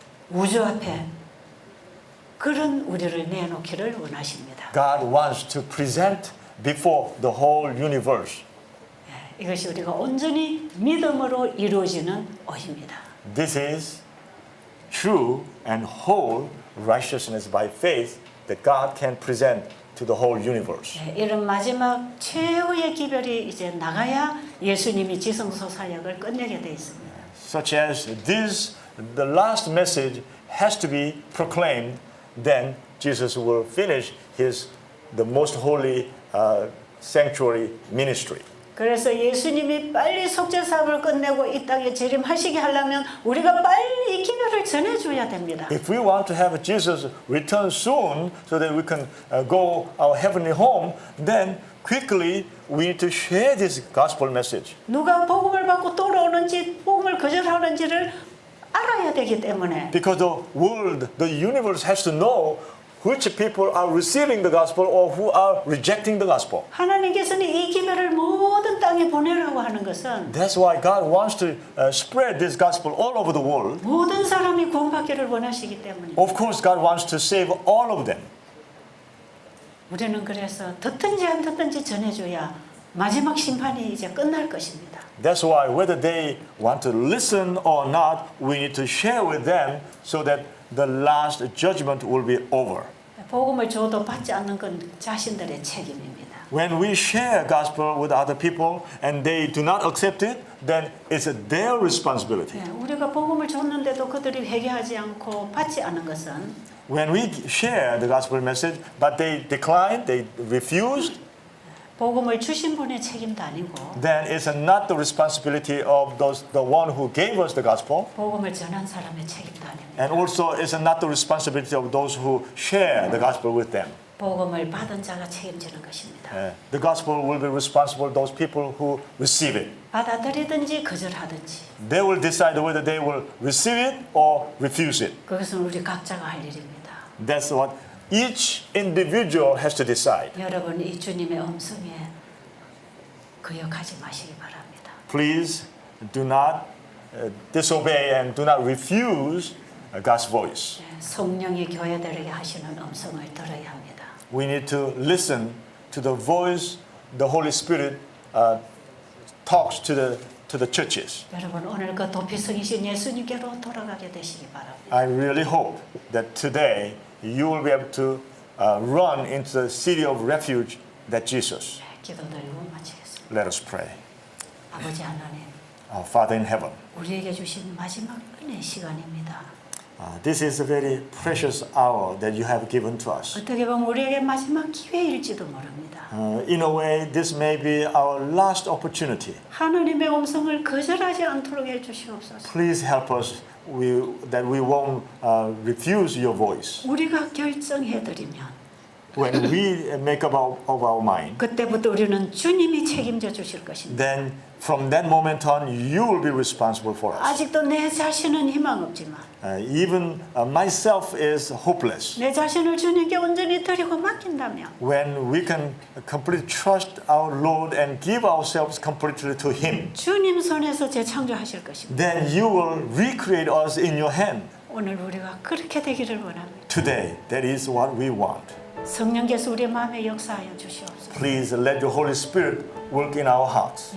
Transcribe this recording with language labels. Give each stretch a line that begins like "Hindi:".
Korean: 우주 앞에 그런 우리를 내놓기를 원하십니다.
English: God wants to present before the whole universe.
Korean: 이것이 우리가 온전히 믿음으로 이루어지는 의입니다.
English: This is true and whole righteousness by faith that God can present to the whole universe.
Korean: 이런 마지막 최후의 기별이 이제 나가야 예수님이 지성소 사역을 끝내게 돼 있습니다.
English: Such as this, the last message has to be proclaimed, then Jesus will finish the most holy sanctuary ministry.
Korean: 그래서 예수님이 빨리 속죄 사업을 끝내고 이 땅에 재림하시게 하려면 우리가 빨리 이 기별을 전해줘야 됩니다.
English: If we want to have Jesus return soon so that we can go our heavenly home, then quickly we need to share this gospel message.
Korean: 누가 복음을 받고 돌아오는지 복음을 거절하는지를 알아야 되기 때문에
English: Because the world, the universe has to know which people are receiving the gospel or who are rejecting the gospel.
Korean: 하나님께서는 이 기별을 모든 땅에 보내라고 하는 것은
English: That's why God wants to spread this gospel all over the world.
Korean: 모든 사람이 구원받기를 원하시기 때문에
English: Of course, God wants to save all of them.
Korean: 우리는 그래서 듣든지 안 듣든지 전해줘야 마지막 심판이 이제 끝날 것입니다.
English: That's why whether they want to listen or not, we need to share with them so that the last judgment will be over.
Korean: 복음을 줘도 받지 않는 건 자신들의 책임입니다.
English: When we share gospel with other people and they do not accept it, then it's their responsibility.
Korean: 네, 우리가 복음을 줬는데도 그들이 회개하지 않고 받지 않은 것은
English: When we share the gospel message, but they declined, they refused,
Korean: 복음을 주신 분의 책임도 아니고
English: then it's not the responsibility of the one who gave us the gospel,
Korean: 복음을 전한 사람의 책임도 아닙니다.
English: and also it's not the responsibility of those who share the gospel with them.
Korean: 복음을 받은 자가 책임지는 것입니다.
English: The gospel will be responsible those people who receive it.
Korean: 받아들이든지 거절하든지
English: They will decide whether they will receive it or refuse it.
Korean: 그것은 우리 각자가 할 일입니다.
English: That's what each individual has to decide.
Korean: 여러분 이 주님의 음성에 거역하지 마시기 바랍니다.
English: Please do not disobey and do not refuse God's voice.
Korean: 네, 성령이 교회들에게 하시는 음성을 들어야 합니다.
English: We need to listen to the voice the Holy Spirit talks to the churches.
Korean: 여러분 오늘 그 도피성이신 예수님께로 돌아가게 되시기 바랍니다.
English: I really hope that today you will be able to run into the city of refuge that Jesus.
Korean: 네, 기도드리고 마치겠습니다.
English: Let us pray.
Korean: 아버지 하나님,
English: Our Father in heaven,
Korean: 우리에게 주신 마지막 은혜 시간입니다.
English: this is a very precious hour that you have given to us.
Korean: 어떻게 보면 우리에게 마지막 기회일지도 모릅니다.
English: In a way, this may be our last opportunity.
Korean: 하나님의 음성을 거절하지 않도록 해주시옵소서.
English: Please help us that we won't refuse your voice.
Korean: 우리가 결정해드리면
English: When we make up our mind,
Korean: 그때부터 우리는 주님이 책임져 주실 것입니다.
English: then from that moment on, you will be responsible for us.
Korean: 아직도 내 자신은 희망 없지만
English: Even myself is hopeless.
Korean: 내 자신을 주님께 온전히 드리고 맡긴다면
English: When we can completely trust our Lord and give ourselves completely to Him,
Korean: 주님 손에서 재창조하실 것입니다.
English: then you will recreate us in your hand.
Korean: 오늘 우리가 그렇게 되기를 원합니다.
English: Today, that is what we want.
Korean: 성령께서 우리의 마음에 역사하여 주시옵소서.
English: Please let your Holy Spirit work in our hearts.